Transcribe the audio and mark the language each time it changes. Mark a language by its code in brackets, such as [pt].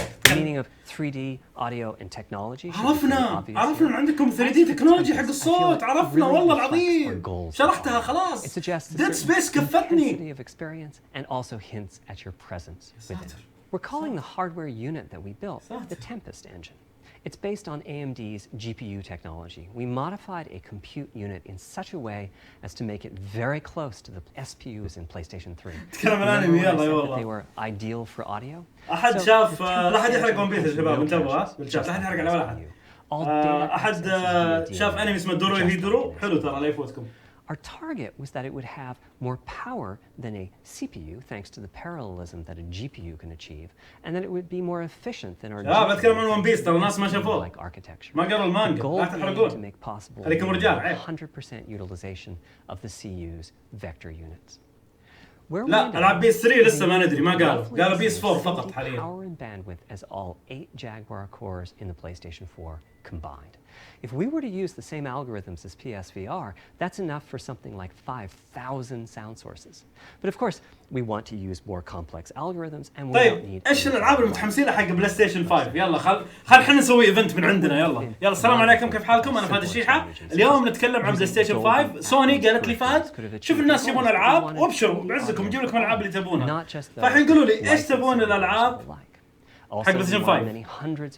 [en] Meaning of 3D audio and technology. [ar] عرفنا عندكم 3D تكنولوجي حق الصوت عرفنا والله العظيم شرحتها خلاص. Dead Space كفتني. [en] Of experience and also hints at your presence within. We're calling the hardware unit that we built the Tempest engine. It's based on AMD's GPU technology. We modified a compute unit in such a way as to make it very close to the SPUs in PlayStation 3. They were ideal for audio. [ar] أحد شاف لا أحد يحرق ون بيس يا شباب انتبهوا بالشات لا أحد يحرق على ولا أحد. أحد شاف أنمي اسمه دورو هيدرو حلو ترى لا يفوتكم. [en] Our target was that it would have more power than a CPU, thanks to the parallelism that a GPU can achieve, and that it would be more efficient than our GPU-like architecture. The goal being to make possible 100% utilization of the CU's vector units. [ar] لا العاب بي اس 3 لسه ما ندري ما قالوا بي اس 4 فقط حاليا. [en] Power and bandwidth as all 8 Jaguar cores in the PlayStation 4 combined. If we were to use the same algorithms as PSVR, that's enough for something like 5,000 sound sources. But of course, we want to use more complex algorithms and we don't need. [ar] ايش الالعاب المتحمسين لها حق بلاي ستيشن 5؟ يلا خل احنا نسوي ايفنت من عندنا يلا السلام عليكم كيف حالكم انا فهد الشيحة. اليوم نتكلم عن بلاي ستيشن 5. سوني قالت لي فهد شوف الناس يبون العاب وابشروا بعزكم نجيب لكم الالعاب اللي تبونها. فالحين قولوا لي ايش تبون الالعاب حق بلاي ستيشن 5.